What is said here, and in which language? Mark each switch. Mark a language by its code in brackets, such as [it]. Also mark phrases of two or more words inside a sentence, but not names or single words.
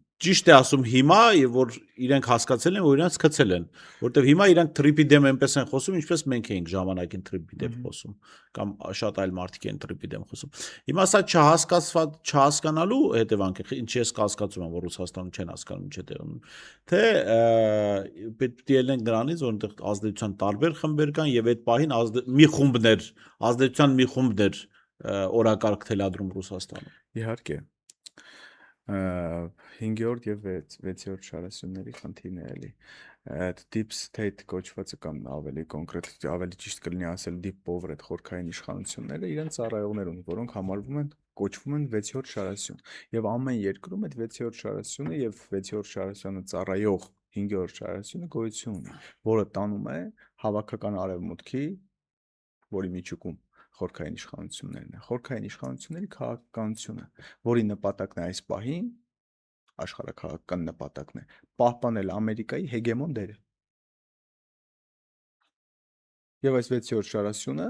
[hy] է ասում հիմա, եւ որ իրենք հասկացել են, որ իրենց գցել են, որտեվ հիմա իրենք թրիփի դեմ այնպես են խոսում, ինչպես մենք էինք ժամանակին թրիփի դեմ խոսում, կամ շատ այլ մարդիկ են թրիփի դեմ խոսում։ Հիմա սա չհասկանալու հետևանքը, ինչ ես կասկածում եմ, որ Ռուսաստանում չեն հասկանում ինչ է տեղի ունենում, թե պետք է ելնենք նրանից, որ այնտեղ ազդեցության տարբեր խմբեր կան եւ այդ պահին ազդեցության մի խումբներ օրակարգ թելադրում Ռուսաստանում։ Իհարկե 5-րդ եւ 6-րդ շարասյունների խնդիրն է էլի։ Այդ [en] deep state [hy] կոչվածը կամ ավելի կոնկրետ, ավելի ճիշտ կլինի ասել [en] deep power [hy] այդ խորքային իշխանությունները իրենց ծառայողներ ունեն, որոնք կոչվում են 6-րդ շարասյուն։ Եվ ամեն երկրում այդ 6-րդ շարասյունը եւ 6-րդ շարասյանը ծառայող 5-րդ շարասյունը գոյություն ունի, որը տանում է հավաքական արևմուտքի, որի միջուկում խորքային իշխանություններն են, խորքային իշխանությունների քաղաքականությունը, որի նպատակն է այս պահին աշխարհաքաղաքական նպատակն է պահպանել Ամերիկայի հեգեմոն դերը։ Եվ այս 6-րդ շարասյունը